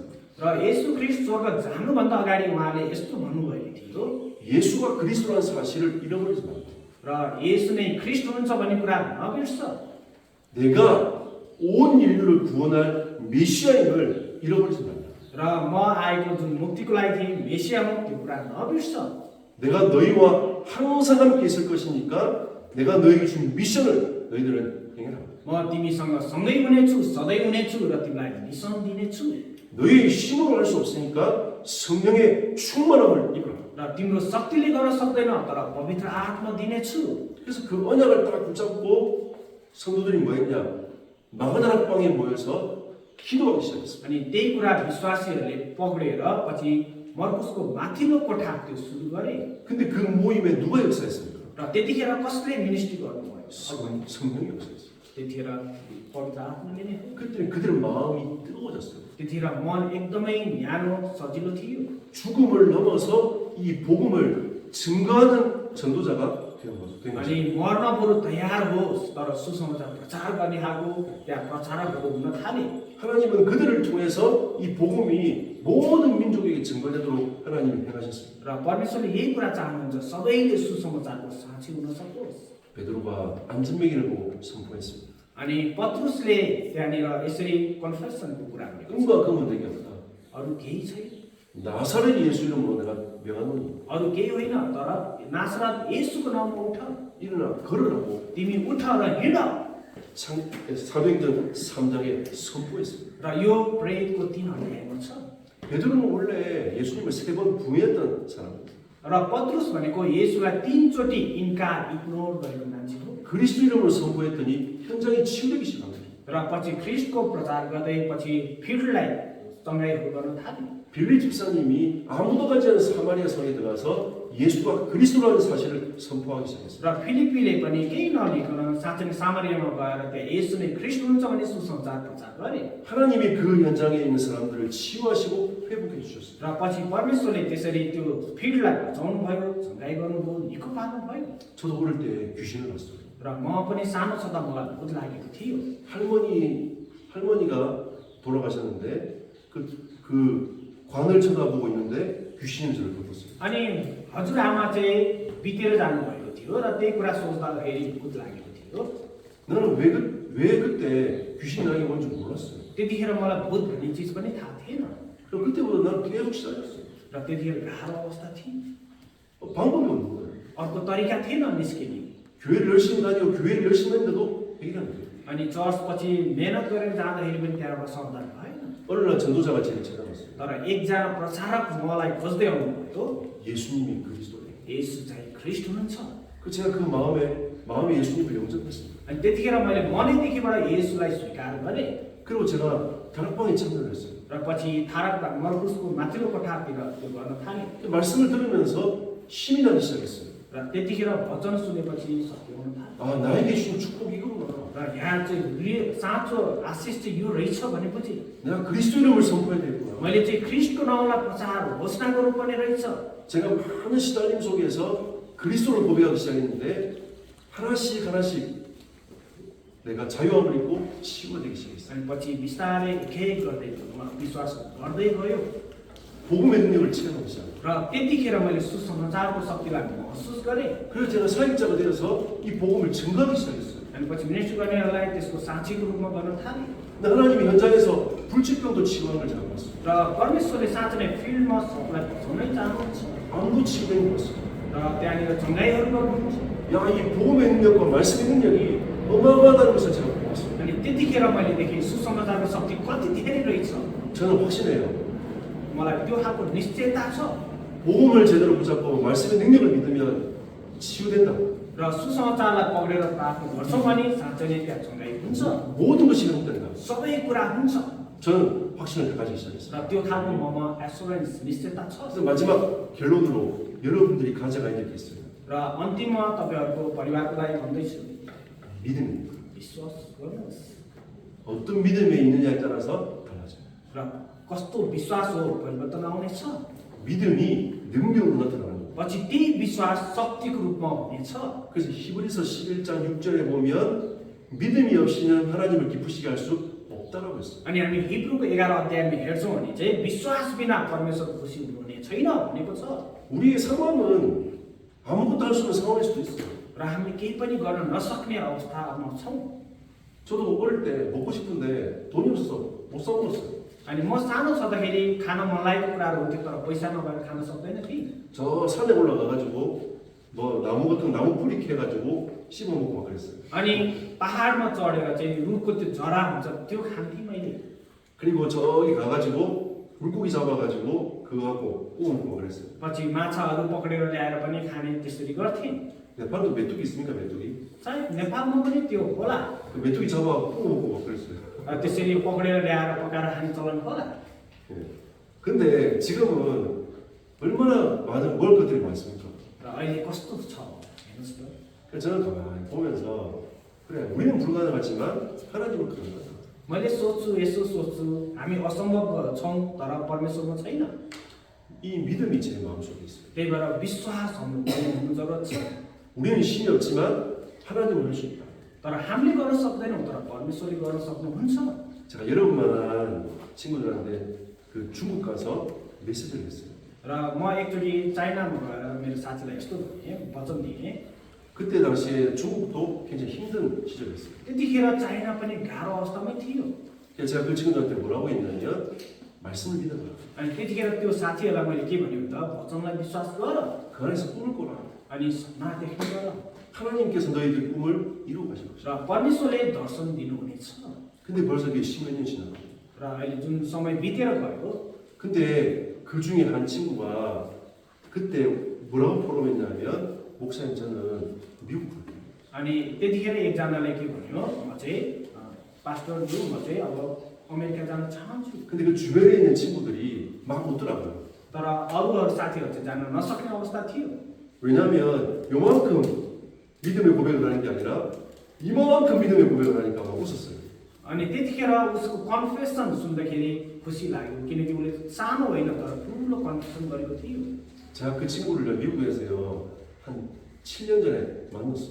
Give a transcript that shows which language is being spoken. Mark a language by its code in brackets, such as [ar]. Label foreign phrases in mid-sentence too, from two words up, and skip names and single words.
[ne] र येशू ख्रीष्ट स्वर्ग जानुभन्दा अगाडि उहाँले यस्तो भन्नुभएको थियो, [ko] 예수가 그리스도라는 사실을 잃어버리지 말고 [ne] र येशू नै ख्रीष्ट हुनुहुन्छ भन्ने कुरा नबिर्स। [ko] 내가 온 인류를 구원할 메시아임을 잃어버리지 말라. [ne] र म आएको जुन मुक्तिको लागि थिएँ, मेसिया हुँ, त्यो कुरा नबिर्स। [ko] 내가 너희와 항상 함께 있을 것이니까 내가 너에게 준 미션을 너희들은 행해라. [ne] म तिमीसँग सँगै हुनेछु, सधैँ हुनेछु र तिमीलाई मिसन दिनेछु। [ko] 너희의 힘으로 할 수 없으니까 성령의 충만함을 입어라. [ne] र तिम्रो शक्तिले गर्न सक्दैन, तर पवित्र आत्मा दिनेछु। [ko] 그래서 그 언약을 딱 붙잡고 성도들이 뭐 했냐? 마가다락방에 모여서 기도하기 시작했습니다. [ne] अनि त्यही कुरा विश्वासीहरूले पक्रेर पछि मर्कुसको माथिल्लो कोठा त्यो सुरु गरे। [ko] 근데 그 모임에 누가 역사했습니까? [ne] र त्यतिखेर कसले मिनिस्ट्री गर्नुभयो? [ko] 성령이 역사했어요. [ne] त्यतिखेर पवित्र आत्माले नै हो। [ko] 그때 그들의 마음이 뜨거워졌어요. [ne] त्यतिखेर मन एकदमै न्यानो सजिलो थियो। [ko] 죽음을 넘어서 이 복음을 증거하는 전도자가 된 거죠. [ne] अनि मर्न बरु तयार होस् तर सुसमाचार प्रचार गर्ने खालको त्यहाँ प्रचारकहरू हुन थाले [ko] 하나님은 그들을 통해서 이 복음이 모든 민족에게 증거되도록 하나님이 행하셨습니다. [ne] र परमेश्वरले यही कुरा चाहनुहुन्छ सबैले सुसमाचारको साक्षी हुन सकोस् [ko] 베드로가 안전매기를 보고 선포했습니다. [ne] अनि पत्रुसले त्यहाँनिर यसरी कन्फेसनको कुरा गरेको [ko] 꿈과 금은 내게 없다. [ne] अरू केही छैन [ko] 나사렛 예수 이름으로 내가 명하노니 [ne] अरू केही होइन तर नासरत येशूको नाममा उठ [ko] 일어나 걸으라고 [ne] तिमी उठ र हिँड [ko] 사도행전 3장에 선포했습니다. [ne] र यो प्रेरितको 3 अध्यायमा छ [ko] 베드로는 원래 예수님을 3번 부인했던 사람입니다. [ne] र पत्रुस भनेको येशूलाई 3 चोटि इन्कार इग्नोर गरेको मान्छे हो [ko] 그리스도 이름으로 선포했더니 현장이 치유되기 시작합니다. [ne] र पछि ख्रिस्टको प्रचार गर्दै पछि फिल्डलाई चङ्गाइहरू गर्न थाले [ko] 빌리 집사님이 아무도 가지 않은 사마리아 성에 들어가서 예수가 그리스도라는 사실을 선포하기 시작했습니다. [ne] र फिलिपीले पनि केही नलिकन साँच्चै नै सामरियामा गएर त्यहाँ येशू नै ख्रिस्ट हुनुहुन्छ भन्ने सुसमाचार प्रचार गरे [ko] 하나님이 그 현장에 있는 사람들을 치유하시고 회복해 주셨습니다. [ne] र पछि परमेश्वरले त्यसरी त्यो फिल्डलाई बचाउनु भयो चङ्गाइ गर्नुभयो निको पार्नु भयो [ko] 저도 어릴 때 귀신을 봤어요. [ne] र म पनि सानो छँदा मलाई भूत लागेको थियो [ko] 할머니가 돌아가셨는데 그 관을 쳐다보고 있는데 귀신이 저를 덮었어요. [ne] अनि हजुरआमा चाहिँ बितेर जानुभएको थियो र त्यही कुरा सोच्दाखेरि भूत लागेको थियो [ko] 나는 왜 그때 귀신이 나게 뭔지 몰랐어요. [ne] त्यतिखेर मलाई भूत भन्ने चिज पनि थाहा थिएन [ko] 그럼 그때부터 나는 계속 시달렸어요. [ne] र त्यतिखेर गाह्रो अवस्था थियो [ko] 방법이 없는 거예요. [ne] अर्को तरिका थिएन निस्किने [ko] 교회를 열심히 다니고 교회를 열심히 했는데도 해결이 안 돼요. [ne] अनि चर्च पछि मेहनत गरेर जाँदाखेरि पनि त्यहाँबाट समाधान भएन [ko] 어느 날 전도자가 제게 찾아왔어요. [ne] तर एकजना प्रचारक मलाई खोज्दै आउनुभयो [ko] 예수님이 그리스도래요. [ne] येशू चाहिँ ख्रिस्ट हुनुहुन्छ [ko] 그 제가 그 마음에 예수님을 영접했습니다. [ne] अनि त्यतिखेर मैले मनैदेखिबाट येशूलाई स्वीकार गरेँ [ko] 그리고 제가 다락방에 참여를 했어요. [ne] र पछि थारक मर्कुसको माथिल्लो कोठातिर त्यो गर्न थालेँ [ko] 그 말씀을 들으면서 힘이 나기 시작했어요. [ne] र त्यतिखेर वचन सुनेपछि सत्य हुन थाल्यो [ko] 아 나에게 주신 축복이 이거구나. [ne] र यहाँ चाहिँ साँचो आशिष चाहिँ यो रहेछ भनेपछि [ko] 내가 그리스도 이름을 선포해야 되겠구나. [ne] मैले चाहिँ ख्रिस्टको नाउँलाई प्रचार घोषणा गर्नुपर्ने रहेछ [ko] 제가 많은 시달림 속에서 그리스도를 고백하기 시작했는데 하나씩 내가 자유함을 입고 치유가 되기 시작했어요. [ne] अनि पछि बिस्तारै एक एक गर्दै विश्वास गर्दै गयो [ko] 복음의 능력을 체험하기 시작했어요. [ne] र त्यतिखेर मैले सुसमाचारको शक्तिलाई महसुस गरेँ [ko] 그래서 제가 사역자가 되어서 이 복음을 증거하기 시작했어요. [ne] अनि पछि मिनिस्ट्री गर्नेहरूलाई त्यसको साक्षीको रूपमा गर्न थालेँ [ko] 근데 하나님이 현장에서 불치병도 치유하는 걸 제가 봤어요. [ne] र परमेश्वरले साँच्चै नै फिल्डमा सबलाई बचाउनै चाहनुहुन्छ [ko] 아무도 치유된 거 봤어요. [ne] र त्यहाँनिर चङ्गाइहरू गर्नुहुन्छ [ko] 야, 이 복음의 능력과 말씀의 능력이 어마어마하다는 것을 제가 보았어요. [ne] अनि त्यतिखेर मैले देखेँ सुसमाचारको शक्ति कति धेरै रहेछ [ko] 저는 확신해요. [ne] मलाई त्यो खालको निश्चयता छ [ko] 복음을 제대로 붙잡고 말씀의 능력을 믿으면 치유된다. [ne] र सुसमाचारलाई पक्रेर प्रार्थना गर्छौँ भने साँच्चै नै त्यहाँ चङ्गाइ हुन्छ [ko] 모든 것이 회복된다. [ne] सबै कुरा हुन्छ [ko] 저는 확신을 가지기 시작했어요. [ne] र त्यो खालको ममा एसुरेन्स निश्चयता छ [ko] 그래서 마지막 결론으로 여러분들이 가져가야 될 게 있어요. [ne] र अन्तिममा तपाईँहरूको परिवारको लागि भन्दैछु [ko] 믿음입니다. [ne] विश्वास गर्नुहोस् [ko] 어떤 믿음에 있느냐에 따라서 달라져요. [ne] र कस्तो विश्वास हो परिवर्तन आउनेछ [ko] 믿음이 능력으로 나타나는 거예요. [ne] पछि त्यही विश्वास शक्तिको रूपमा हुनेछ [ko] 그래서 히브리서 11장 6절에 보면 믿음이 없이는 하나님을 기쁘시게 할 수 없다라고 했어요. [ne] अनि हामी हिब्रूको 11 अध्यायमा हेर्छौँ भने चाहिँ विश्वास बिना परमेश्वर खुसी हुनुहुने छैन भनेको छ [ko] 우리의 상황은 아무것도 할 수 없는 상황일 수도 있어요. [ne] र हामीले केही पनि गर्न नसक्ने अवस्थामा छौँ [ko] 저도 어릴 때 먹고 싶은데 돈이 없어서 못 사 먹었어요. [ne] अनि म सानो छँदाखेरि खान मन लागेको कुराहरू हुन्थ्यो तर पैसा नभएर खान सक्दैन थिएँ [ko] 저 산에 올라가가지고 뭐 나무 같은 나무 뿌리 캐가지고 씹어 먹고 막 그랬어요. [ne] अनि पहाडमा चढेर चाहिँ रुखको त्यो जरा हुन्छ त्यो खान्थेँ मैले [ko] 그리고 저기 가가지고 물고기 잡아가지고 그거 갖고 구워 먹고 막 그랬어요. [ne] पछि माछाहरू पक्रेर ल्याएर पनि खाने त्यसरी गर्थेँ [ko] 네팔도 메뚜기 있습니까 메뚜기? [ne] सायद नेपालमा पनि त्यो होला [ko] 그 메뚜기 잡아 구워 먹고 막 그랬어요. [ne] त्यसरी पक्रेर ल्याएर पकाएर खाने चलन होला [ko] 예. 근데 지금은 얼마나 많은 먹을 것들이 많습니까? [ne] र अहिले कस्तो छ हेर्नुहोस् त [ko] 그래서 저는 가만히 보면서 그래 우리는 불가능하지만 하나님은 가능하다. [ne] मैले सोच्छु यसो सोच्छु हामी असम्भव छौँ तर परमेश्वरमा छैन [ko] 이 믿음이 제 마음속에 있어요. [ne] त्यही भएर विश्वास हुनु जरुरत छ। [ko] 우리는 힘이 없지만 하나님은 할 수 있다. [ne] तर हामीले गर्न सक्दैनौँ, तर परमेश्वरले गर्न सक्नुहुन्छ। [ko] 제가 여러분만한 친구들한테 그 중국 가서 메시지를 했어요. [ne] र म एकचोटि चाइनामा गएर मेरो साथीलाई यस्तो भने वचन दिएँ। [ko] 그때 당시에 중국도 굉장히 힘든 시절이었어요. [ne] त्यतिखेर चाइना पनि गाह्रो अवस्थामै थियो। [ko] 그래서 제가 그 친구들한테 뭐라고 했냐면 말씀을 믿어라. [ne] अनि त्यतिखेर त्यो साथीहरूलाई मैले के भने त वचनलाई विश्वास गर [ko] 그 안에서 꿈을 꿔라. [ne] अनि सपना देख्ने गर [ko] 하나님께서 너희들 꿈을 이루고 가실 것이다. [ne] र परमेश्वरले दर्शन दिनुहुनेछ। [ko] 근데 벌써 그게 10몇 년 지나고. [ne] र अहिले जुन समय बितेर गयो, [ko] 근데 그 중에 한 친구가 그때 뭐라고 포럼했냐면 목사님 저는 미국 갈게요. [ne] अनि त्यतिखेर एकजनाले के भन्यो, म चाहिँ पास्टरज्यू म चाहिँ अब अमेरिका जान चाहन्छु। [ko] 근데 그 주변에 있는 친구들이 막 웃더라고요. [ne] तर अरूहरू साथीहरू चाहिँ जान नसक्ने अवस्था थियो। [ko] 왜냐하면 요만큼 믿음의 고백을 하는 게 아니라 이만큼 믿음의 고백을 하니까 막 웃었어요. [ne] अनि त्यतिखेर उसको कन्फेसन सुन्दाखेरि खुसी लाग्यो, किनकि उसले सानो होइन तर ठुलो कन्फेसन गरेको थियो। [ko] 제가 그 친구를 미국에서요 한 7년 전에 만났어요.